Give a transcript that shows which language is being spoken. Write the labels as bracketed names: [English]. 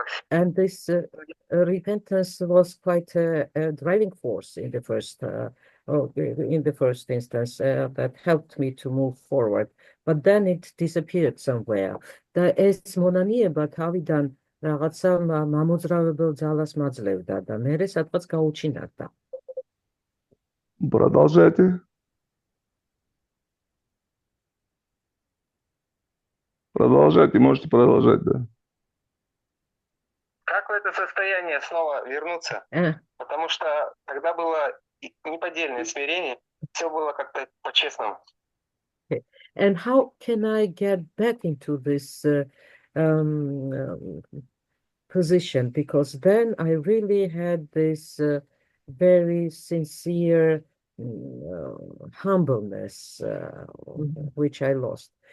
[English] And this repentance was quite a driving force in the first instance that helped me to move forward. But then it disappeared somewhere. [Georgian] The es მონანიება თავიდან რაღაცა მამოძრავებელ ძალას მაძლევდა და მერე სადღაც გაუჩინარდა. [Russian] Продолжайте. Продолжайте, можете продолжать, да. Как в это состояние снова вернуться? Потому что тогда было неподдельное смирение, все было как-то по-честному. [English] And how can I get back into this position? Because then I really had this very sincere humbleness, which I lost.